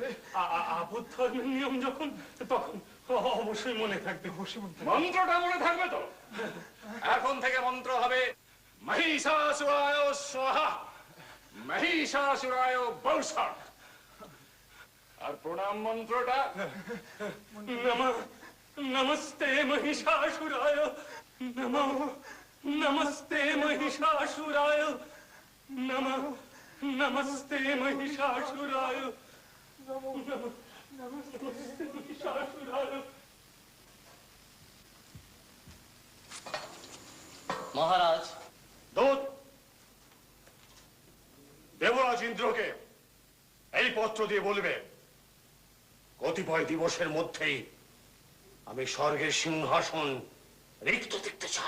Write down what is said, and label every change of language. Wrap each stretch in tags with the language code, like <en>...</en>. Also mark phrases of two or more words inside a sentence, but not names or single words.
<bn>আবুদ্ধ ধর্মের নিয়ম যখন, তখন অবশ্যই মনে থাকবে। মন্ত্রটা মনে থাকবে তো? এখন থেকে মন্ত্র হবে</bn> <sa>মহিষাসুরায় স্বাহা, মহিষাসুরায় বৌসা।</sa> <bn>আর প্রণাম মন্ত্রটা</bn> <sa>নমঃ महिषासुराय नमः नमस्ते महिषासुराय नमः नमस्ते महिषासुराय नमस्ते महिषासुराय।</sa> <bn>মহারাজ, দূত দেবরাজ ইন্দ্রকে এই পত্র দিয়ে বলবে কতিপয় দিবসের মধ্যেই আমি স্বর্গের সিংহাসন রিক্ত দেখতে চাই।</bn>